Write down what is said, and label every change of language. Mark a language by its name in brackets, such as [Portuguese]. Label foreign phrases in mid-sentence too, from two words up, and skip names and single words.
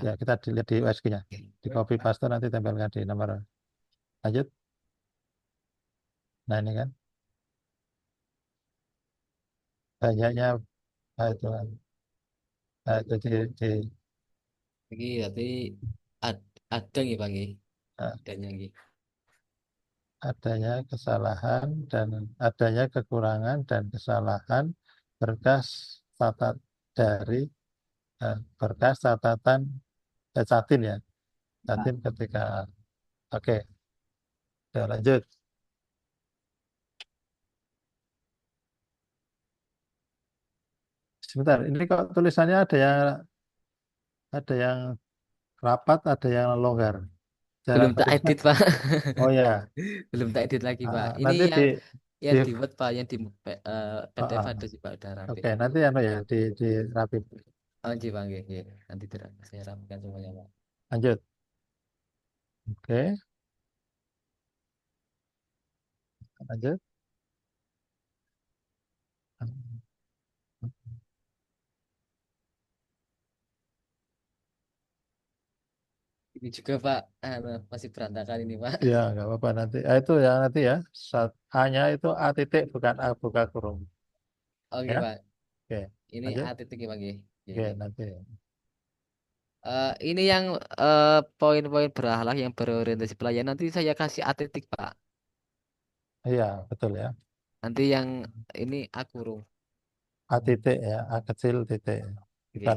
[Indonesian] Ya, kita dilihat di USG-nya. Di copy paste nanti tempelkan di nomor. Lanjut. Nah, ini kan banyaknya itu, di Iki berarti ada nggih, Pak nggih. eh, Adanya nggih. adanya kesalahan dan adanya kekurangan dan kesalahan berkas dari berkas catatan catin ya, catin ketika oke, udah lanjut. Sebentar, ini kok tulisannya ada yang rapat, ada yang longgar. Cara Belum tak ketiknya, edit, Pak. oh ya, Belum tak edit lagi, Pak. Ini nanti yang di di Word, Pak, yang di PDF ah, ada sih, Pak, udah rapi. oke, nanti ya di rapi. [Javanese] Oh, nggih, Pak, nggih, nggih. [Indonesian] Nanti saya rapikan semuanya, Pak. Lanjut. Oke, lanjut. Ini juga, Pak, masih berantakan ini, Pak. Ya, nggak apa-apa nanti. Itu ya nanti ya. A-nya itu A titik bukan A buka kurung. Oke, Ya, Pak. oke. Ini Lanjut. A titik ya, [Javanese] Pak, nggih. Nggih, [Indonesian] Oke, nggih. nanti. Ini yang poin-poin berakhlak yang berorientasi pelayanan nanti saya kasih A titik, Pak. Iya, betul ya. Nanti yang ini A kurung. A titik ya, A kecil titik. Bukan